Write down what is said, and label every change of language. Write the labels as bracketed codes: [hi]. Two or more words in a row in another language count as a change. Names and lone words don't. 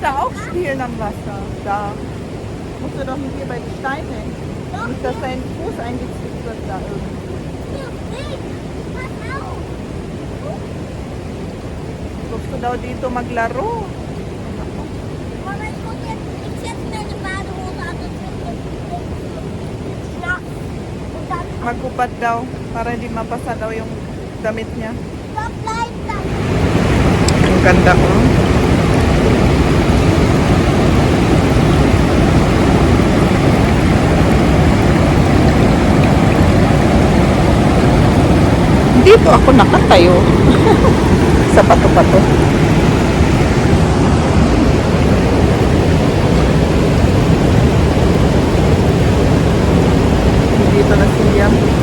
[de] aufspielen am Wasser. Da musst du doch nicht hier bei den Steinen. Nicht, dass dein Fuß eingezwickt wird da irgendwie. Hier, hey, pass auf. [tl] Gusto daw dito maglaro. [de] Mama, ich muss jetzt, ich setze mir eine Badehose an und jetzt nass. Und dann [tl] Magupad daw para hindi mapasa daw yung damit niya. [de] stopp, bleib dann. [tl] Ang ganda ko. Hindi po ako nakatayo. Sa pato-pato. Dito na si Liam.